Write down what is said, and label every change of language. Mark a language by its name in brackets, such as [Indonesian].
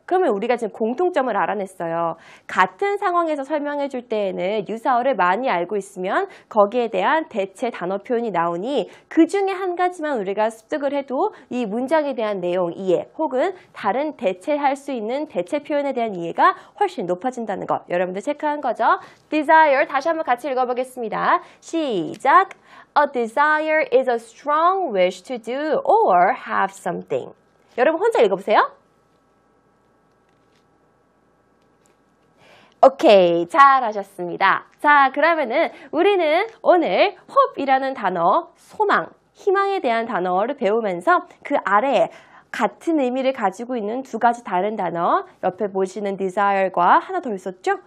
[Korean] 그러면 우리가 지금 공통점을 알아냈어요. 같은 상황에서 설명해 줄 때에는 유사어를 많이 알고 있으면 거기에 대한 대체 단어 표현이 나오니 그 중에 한 가지만 우리가 습득을 해도 이 문장에 대한 내용 이해 혹은 다른 대체할 수 있는 대체 표현에 대한 이해가 훨씬 높아진다는 거 여러분들 체크한 거죠. Desire 다시 한번 같이 읽어보겠습니다. 시작! [English] A desire is a strong wish to do or have something. [Korean] 여러분 혼자 읽어보세요. 오케이, 잘하셨습니다. 자, 그러면은 우리는 오늘 hope이라는 단어, 소망, 희망에 대한 단어를 배우면서 그 아래에 같은 의미를 가지고 있는 두 가지 다른 단어, 옆에 보시는 desire과 하나 더 있었죠?